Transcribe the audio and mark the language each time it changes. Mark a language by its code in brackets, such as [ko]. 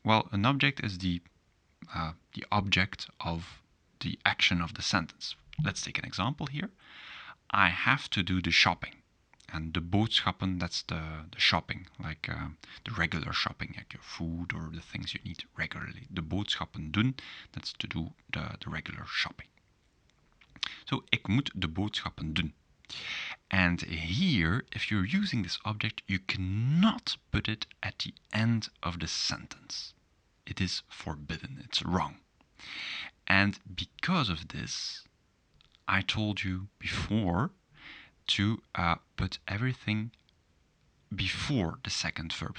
[en] Well, an object is the object of the action of the sentence. Let's take an example here. I have to do the shopping. And the boodschappen, that's the shopping, like the regular shopping, like your food or the things you need regularly. The boodschappen doen, that's to do the regular shopping. [nl] So, ik moet de boodschappen doen. [en] And here, if you're using this object, you cannot put it at the end of the sentence. It is forbidden, it's wrong. And because of this, I told you before to put everything before the second verb.